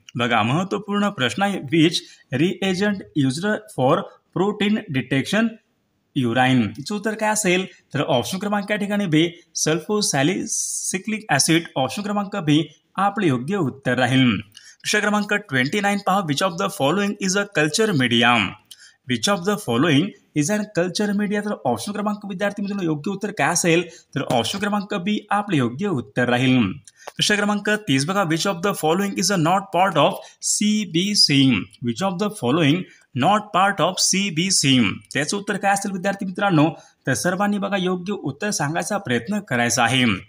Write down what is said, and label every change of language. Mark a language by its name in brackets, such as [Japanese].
[Marathi] बघा महत्वपूर्ण प्रश्न आहे, [English] Which reagent used for protein detection urine? [Marathi] याचं उत्तर काय असेल? तर ऑप्शन क्रमांक या ठिकाणी बी सल्फोसॅलिसिलिक ॲसिड. ऑप्शन क्रमांक बी आपले योग्य उत्तर राहील. प्रश्न क्रमांक 29 पहा, [English] Which of the following is a culture media? Which of the following is an culture media? [Marathi] तर ऑप्शन क्रमांक विद्यार्थी मित्रांनो योग्य उत्तर काय असेल? तर ऑप्शन क्रमांक बी आपले योग्य उत्तर राहील. प्रश्न क्रमांक 30 बघा, [English] Which of the following is a not part of CBC? Which of the following not part of CBC? [Marathi] त्याचं उत्तर काय असेल विद्यार्थी मित्रांनो? तर सर्वांनी बघा योग्य उत्तर सांगायचा प्रयत्न करायचा आहे.